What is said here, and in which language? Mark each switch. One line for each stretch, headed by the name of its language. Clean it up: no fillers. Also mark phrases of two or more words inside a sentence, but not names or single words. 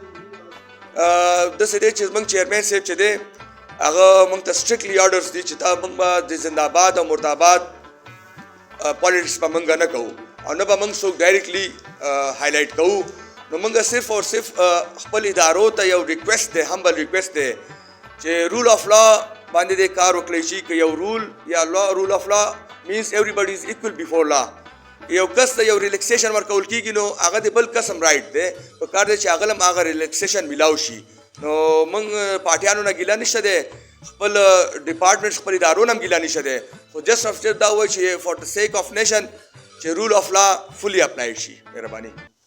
Pashto: داسې دی چې زموږ چیرمین صاحب چې دی هغه موږ ته
English: strictly orders
Pashto: دي چې تا موږ به د زنده‌باد او مرداباد پالیټکس به موږ نه کوو او نه به موږ څوک ډایرکټلی هایلایټ کوو. نو موږ صرف او صرف خپل ادارو ته یو ریکویسټ دی،
English: humble request
Pashto: دی چې
English: rule of law
Pashto: باندې دې کار وکړی شي. که یو
English: rule یا rule of law means everybody is equal before law.
Pashto: یو کس ته یو ریلیکسیشن ورکول کېږي نو هغه د بل کس هم رایټ دی، په کار دی چې هغه له هم هغه ریلیکسیشن میلاو شي. نو موږ پارټیانو نه ګیله نشته دی، خپل ډپارټمنټ خپل ادارو نه هم ګیله نشته دی، خو
English: just if
Pashto: دا وایي چې
English: for the sake of nation
Pashto: چې
English: rule of law fully applied
Pashto: شي. مهرباني.